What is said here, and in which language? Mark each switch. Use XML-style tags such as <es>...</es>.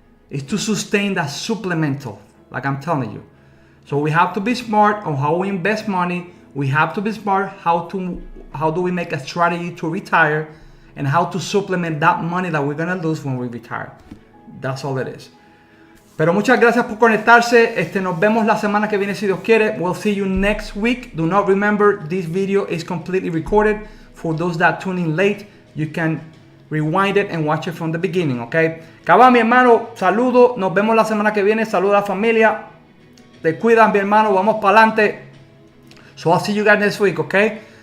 <en>It's to sustain that supplemental, like I'm telling you. So we have to be smart on how we invest money. We have to be smart how do we make a strategy to retire and how to supplement that money that we're gonna lose when we retire. That's all it is.</en> <es>Pero muchas gracias por conectarse. Nos vemos la semana que viene si Dios quiere.</es> <en>We'll see you next week. Do not remember this video is completely recorded. For those that tune in late, you can rewind it and watch it from the beginning, okay?</en> <es>Cabá, mi hermano, saludo. Nos vemos la semana que viene. Saluda a la familia. Te cuidan, mi hermano. Vamos para adelante.</es> <en>So I'll see you guys next week, okay?</en>